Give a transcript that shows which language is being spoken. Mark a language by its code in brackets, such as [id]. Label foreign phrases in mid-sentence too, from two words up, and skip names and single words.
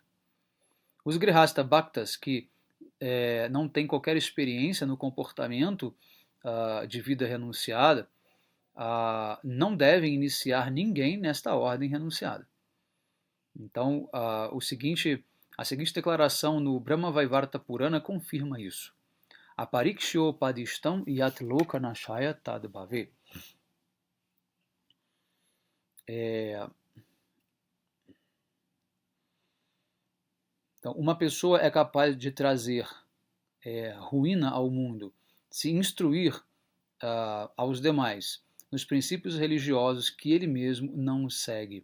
[pt] Os Grihasta Bhaktas que não têm qualquer experiência no comportamento de vida renunciada não devem iniciar ninguém nesta ordem renunciada. Então, a seguinte declaração no Brahma Vaivarta Purana confirma isso. [sa] Apariksho padishtam yat loka nashaya tad bhave. [pt] Então, uma pessoa é capaz de trazer ruína ao mundo, se instruir aos demais nos princípios religiosos que ele mesmo não segue.